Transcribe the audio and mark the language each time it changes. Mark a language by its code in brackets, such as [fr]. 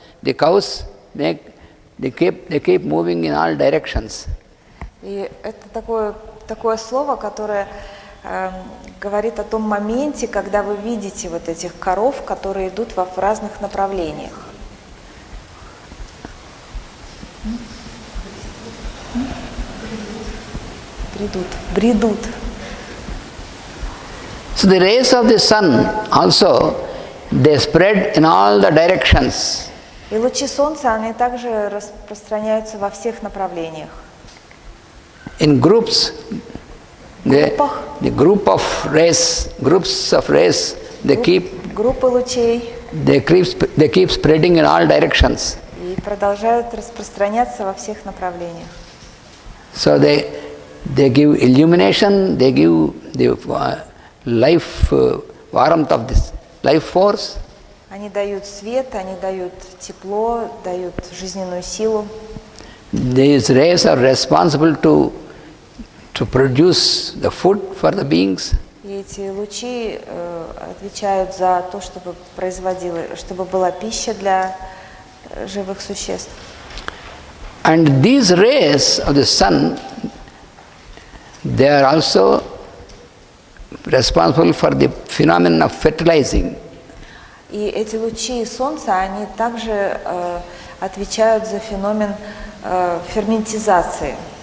[en] The cows they keep moving in all directions. [ru] И это такое слово, которое говорит о том моменте, когда вы видите вот этих коров, которые идут в разных направлениях. Бредут. [en] So the rays of the sun also, they spread in all the directions. [ru] И И лучи Солнца, они также распространяются во всех направлениях. [en] In groups, the groups of rays, [ru] Группы лучей. [en] they keep spreading in all directions. [ru] И продолжают распространяться во всех направлениях. [en] So they give illumination, they give the life warmth of this life force. [ru] Они дают свет, они дают тепло, дают жизненную силу. [en] These rays are responsible to produce the food for the beings. [ru] И эти лучи отвечают за то, чтобы была пища для живых существ. [en] And these rays of the sun, they are also responsible for the phenomenon of fertilizing. [ru] И эти лучи Солнца, они также отвечают за феномен ферментизации.